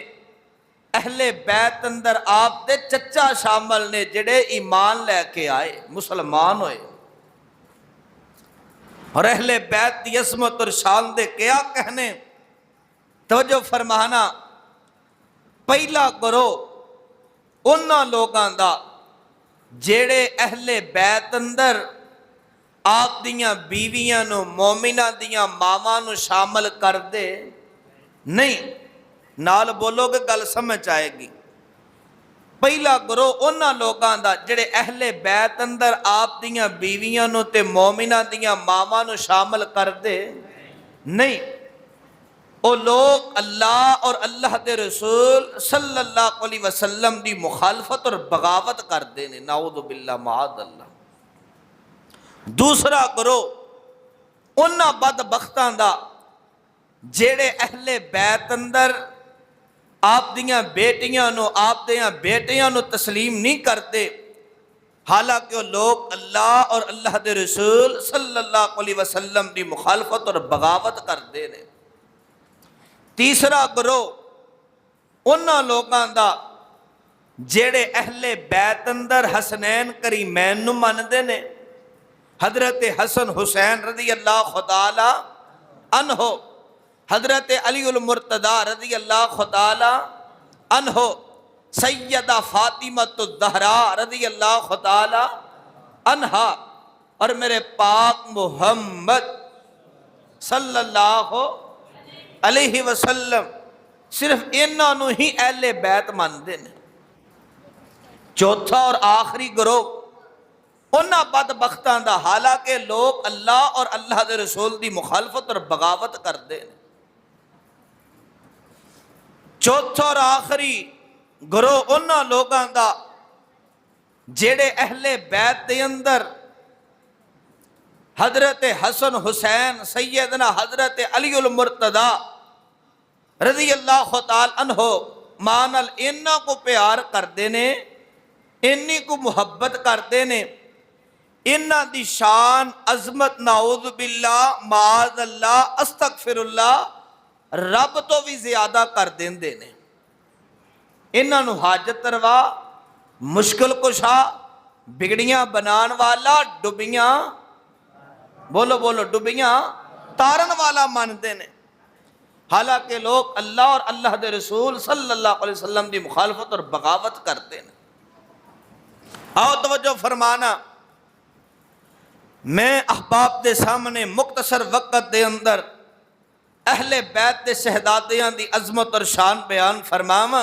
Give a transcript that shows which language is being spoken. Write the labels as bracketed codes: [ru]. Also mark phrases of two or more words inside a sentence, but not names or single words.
[pa] اہل بیت اندر آپ دے چچا شامل نے جڑے ایمان لے کے آئے، مسلمان ہوئے۔ اور اہل بیت دی عظمت اور شان دے کیا کہنے، توجہ فرمانا، پہلا کرو انہاں لوگاں دا جیڑے اہل بیت اندر آپ دیاں بیویاں نو مومنہ دیاں ماواں نو شامل کر دے نہیں، نال بولو کہ گل سمجھ آئے گی۔ پہلا کرو انہاں لوگاں دا جڑے اہل بیت اندر آپ دیاں بیویاں نو تے مومنہ دیاں ماواں نو شامل کر دے نہیں، او لوگ اللہ اور اللہ دے رسول [ar] صلی اللہ علیہ وسلم [pa] دی مخالفت اور بغاوت کر دینے، [ar] نعوذ باللہ معاذ اللہ۔ [pa] دوسرا کرو انہاں بدبختاں دا جیڑے اہل بیت اندر آپ دیاں بیٹیاں نو آپ دیاں بیٹیاں نو تسلیم نہیں کرتے، حالانکہ وہ لوگ اللہ اور اللہ دے رسول [ar] صلی اللہ علیہ وسلم [pa] دی مخالفت اور بغاوت کرتے ہیں۔ تیسرا گروہ انہاں لوگاں دا جیڑے اہل بیت اندر حسنین کریمین نو مندے نے، حضرت حسن حسین [ar] رضی اللہ تعالی عنہ، [pa] حضرت علی المرتضی [ar] رضی اللہ تعالی عنہ، [pa] سیدہ فاطمہ الزہراء [ar] رضی اللہ تعالی عنہا، [pa] اور میرے پاک محمد [ar] صلی اللہ علیہ وسلم، [pa] صرف انہاں نو ہی اہل بیت ماندے نے۔ چوتھا اور آخری گروہ انہاں بدبختاں دا، حالانکہ لوگ اللہ اور اللہ دے رسول دی مخالفت اور بغاوت کردے ہیں۔ چوتھا اور آخری گروہ انہاں لوگاں دا جیڑے اہل بیت دے اندر حضرت حسن حسین سیدنا حضرت علی المرتضی [ar] رضی اللہ تعالی عنہ [pa] مانل انہاں کو پیار کردے نے، انہی کو محبت کردے نے، انہاں دی شان عظمت [ar] نعوذ باللہ معاذ اللہ استغفر اللہ [pa] رب تو بھی زیادہ کر دیندے نے۔ انہاں نو حاجت روا، مشکل کشا، بگڑیاں بنان والا، ڈبیاں بولو بولو ڈبیاں تارن والا مانتے نے، حالانکہ لوگ اللہ اور اللہ دے رسول [ar] صلی اللہ علیہ وسلم [pa] دی مخالفت اور بغاوت کرتے ہیں۔ آؤ توجہ فرمانا، میں احباب دے سامنے مختصر وقت دے اندر اہل بیت دے شہزادیاں دی عظمت اور شان بیان فرماواں۔